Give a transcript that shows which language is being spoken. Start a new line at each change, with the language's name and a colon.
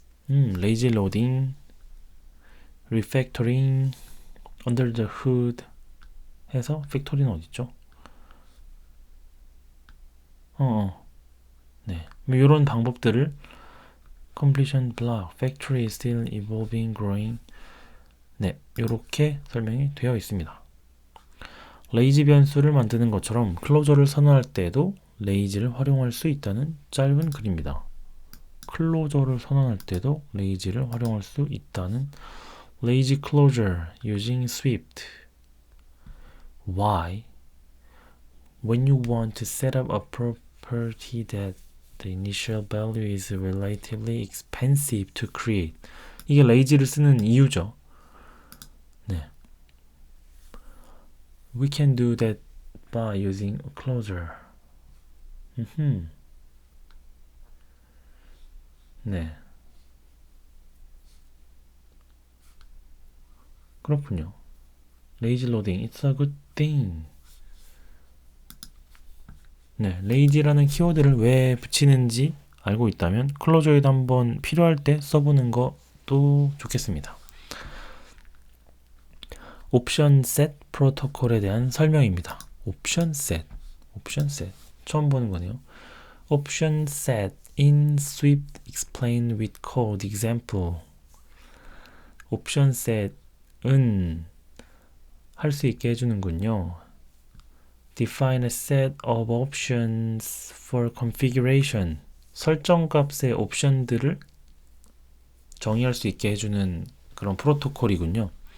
English: Lazy loading, refactoring, under the hood
Korean: 해서 팩토리는 어딨죠? 네. 이런 방법들을
English: completion block, factory is still evolving, growing.
Korean: 네, 이렇게 설명이 되어 있습니다. 레이지 변수를 만드는 것처럼 클로저를 선언할 때에도 레이지를 활용할 수 있다는 짧은 글입니다. 클로저를 선언할 때도 레이지를 활용할 수 있다는
English: lazy closure using Swift. Why? When you want to set up a property that the initial value is relatively expensive to create.
Korean: 이게 lazy를 쓰는 이유죠. 네.
English: We can do that by using a closure.
Korean: 네. 그렇군요.
English: lazy loading, it's a good thing.
Korean: 네, lazy라는 키워드를 왜 붙이는지 알고 있다면 클로저에도 한번 필요할 때 써보는 것도 좋겠습니다. 옵션 셋 프로토콜에 대한 설명입니다. 옵션 셋 처음 보는 거네요.
English: 옵션 셋 in Swift explain with code example.
Korean: 옵션 셋은 할 수 있게 해주는군요.
English: Define a set of options for configuration.
Korean: 설정 값의 옵션들을 정의할 수 있게 해주는 그런 프로토콜이군요.